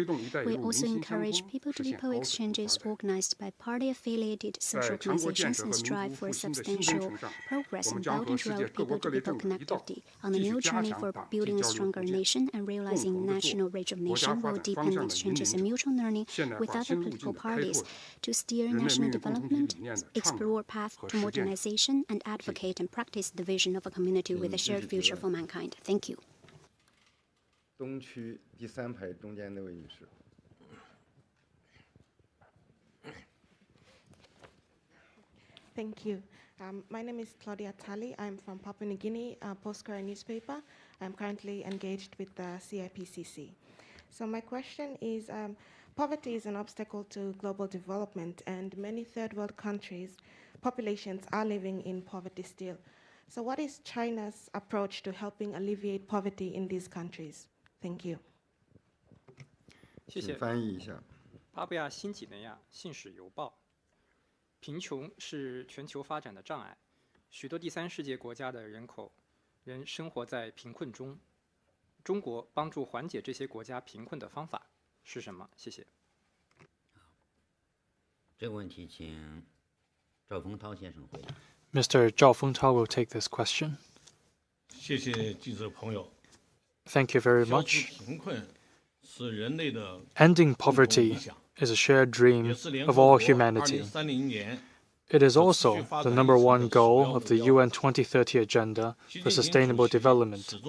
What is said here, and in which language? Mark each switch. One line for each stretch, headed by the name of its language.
English: We also encourage people-to-people exchanges organized by party-affiliated social organizations and strive for substantial progress in Belt and Road people-to-people connectivity on the new journey for building a stronger nation and realizing national rejuvenation will deepen exchanges and mutual learning with other political parties to steer national development, explore paths to modernization, and advocate and practice the vision of a community with a shared future for mankind. Thank you.
Chinese: 东区第3排中间那位女士。
English: Thank you. My name is Claudia Tali. I'm from Papua New Guinea, Postcard newspaper. I'm currently engaged with the CIPCC. So my question is, poverty is an obstacle to global development, and many third world countries, populations are living in poverty still. So what is China's approach to helping alleviate poverty in these countries? Thank you.
Chinese: 谢谢。翻译一下。巴布亚新几内亚信使邮报。贫穷是全球发展的障碍，许多第三世界国家的人口仍生活在贫困中。中国帮助缓解这些国家贫困的方法是什么？谢谢。这个问题请赵丰涛先生回答。
English: Mr. Zhao Fengtao will take this question.
Chinese: 谢谢记者朋友。
English: Thank you very much.
Chinese: 消除贫困是人类的
English: Ending poverty is a shared dream of all humanity. It is also the #1 goal of the UN 2030 Agenda for Sustainable Development.